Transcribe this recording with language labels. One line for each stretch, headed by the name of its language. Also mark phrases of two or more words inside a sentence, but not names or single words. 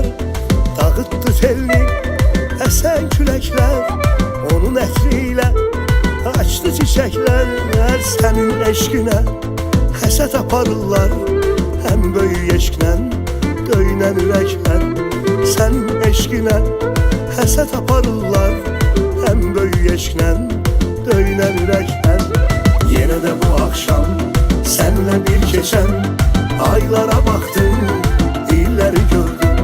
Azerbaijani: Dağıttı telini esen küləklər, onun ətriyle açtı çiçəklər. Sənin eşqinə həsət aparırlar, həm böyük eşqlə döyünən ürəklər. Sənin eşqinə həsət aparırlar, həm böyük eşqlə döyünən ürəklər.
Turkish: Yine de bu akşam senle bir geçen aylara baktım, illeri gördüm.